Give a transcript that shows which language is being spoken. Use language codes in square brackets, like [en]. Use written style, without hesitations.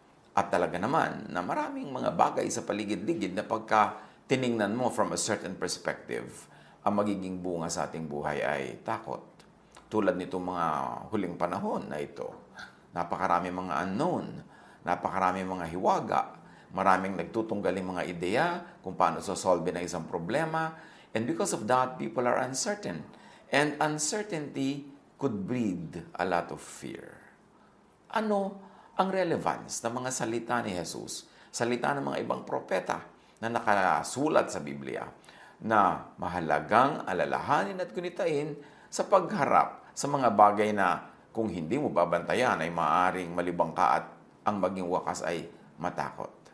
[tl] At talaga naman na maraming mga bagay sa paligid-ligid na pagka tiningnan mo [en] from a certain perspective, [tl] ang magiging bunga sa ating buhay ay takot. Tulad nitong mga huling panahon na ito. Napakarami mga unknown, napakarami mga hiwaga, maraming nagtutunggaling mga ideya kung paano sosolve ng isang problema. [en] And because of that, people are uncertain. And uncertainty could breed a lot of fear. [tl] Ano ang relevance ng mga salita ni Jesus, salita ng mga ibang propeta na nakasulat sa Biblia na mahalagang alalahanin at gunitain sa pagharap sa mga bagay na kung hindi mo babantayan ay maaaring malibang ka at ang maging wakas ay matakot.